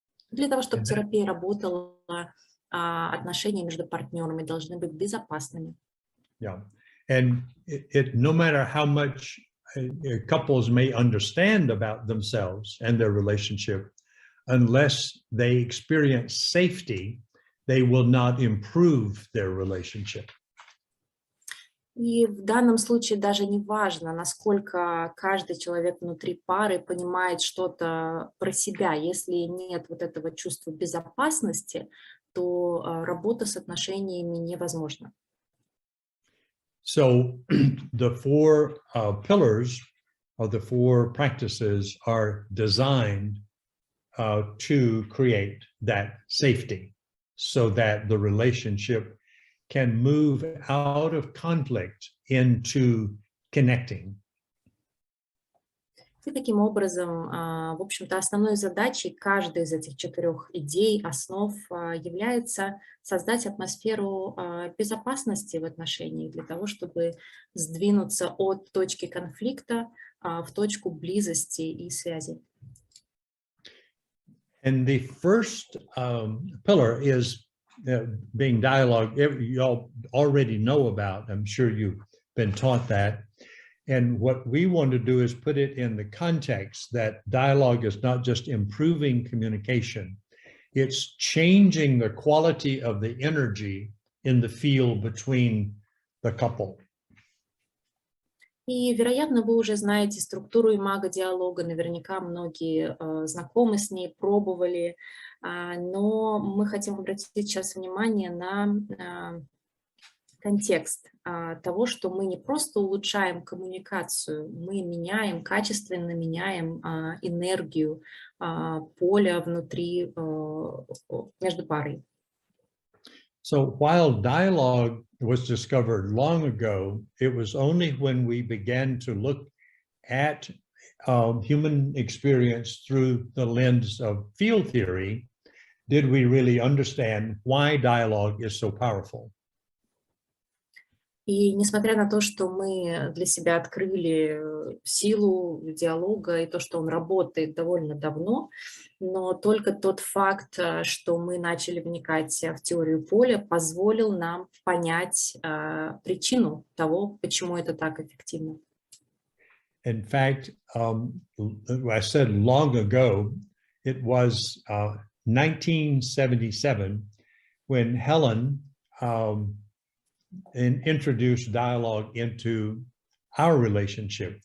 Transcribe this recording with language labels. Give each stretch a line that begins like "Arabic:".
Russian: Для того, чтобы терапия работала, отношения между партнерами должны быть безопасными.
English: Yeah, and no matter how much couples may understand about themselves and their relationship, unless they experience safety, they will not improve their relationship.
Russian: И в данном случае даже не важно, насколько каждый человек внутри пары понимает что-то про себя. Если нет вот этого чувства безопасности, то работа с отношениями невозможна.
English: So the 4 pillars of the 4 practices are designed to create that safety so that the relationship can move out of conflict into connecting.
Russian: И таким образом, в общем-то, основной задачей каждой из этих 4 идей, основ является создать атмосферу безопасности в отношениях для того, чтобы сдвинуться от точки конфликта в точку близости и связи.
English: And the first pillar is being dialogue. You all already know about. I'm sure you've been taught that. And what we want to do is put it in the context that dialogue is not just improving communication, it's changing the quality of the energy in the field between the couple.
Russian: И, вероятно, вы уже знаете структуру имаго-диалога, наверняка многие знакомы с ней, пробовали, но мы хотим обратить сейчас внимание на контекст того, что мы не просто улучшаем коммуникацию, мы меняем, качественно меняем энергию поля внутри, между парой.
English: So while dialogue was discovered long ago, it was only when we began to look at human experience through the lens of field theory did we really understand why dialogue is so powerful.
Russian: И несмотря на то, что мы для себя открыли силу диалога и то, что он работает довольно давно, но только тот факт, что мы начали вникать в теорию поля, позволил нам понять причину того, почему это так эффективно.
English: In fact, I said long ago, it was 1977 when Helen introduced dialogue into our relationship.